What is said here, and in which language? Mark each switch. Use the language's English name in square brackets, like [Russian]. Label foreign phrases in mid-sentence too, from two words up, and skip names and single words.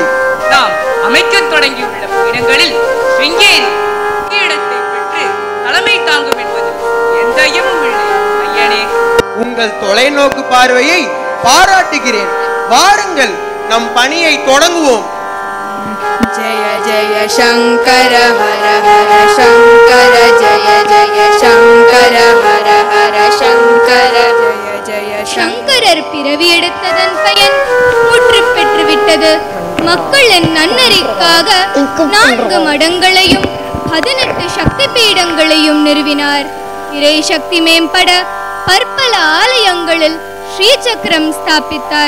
[Tamil] நாம் அமைக்க தொடங்கியுள்ள இடங்களில் ஸ்ருங்கேரி இடத்தை பெற்று தலைமை தாங்கும் என்பது எந்த ஐயமும் இல்லை ஐயனே. உங்கள் தொலைநோக்கு பார்வையை பாராட்டுகிறேன். வாருங்கள், நம் பணியை தொடங்குவோம். [Sanskrit] जय जय शंकर हर हर शंकर जय जय शंकर हर हर शंकर जय जय [Tamil] சங்கரர் பிறவி எடுத்ததன் பயன் முற்று பெற்று விட்டது. மக்களின் நன்னறிக்காக 4 மடங்களையும் 18 சக்தி பீடங்களையும் நிறுவினார். இறை சக்தி மேம்பட பற்பல ஆலயங்களில் ஸ்ரீ சக்கரம் ஸ்தாபித்தார்.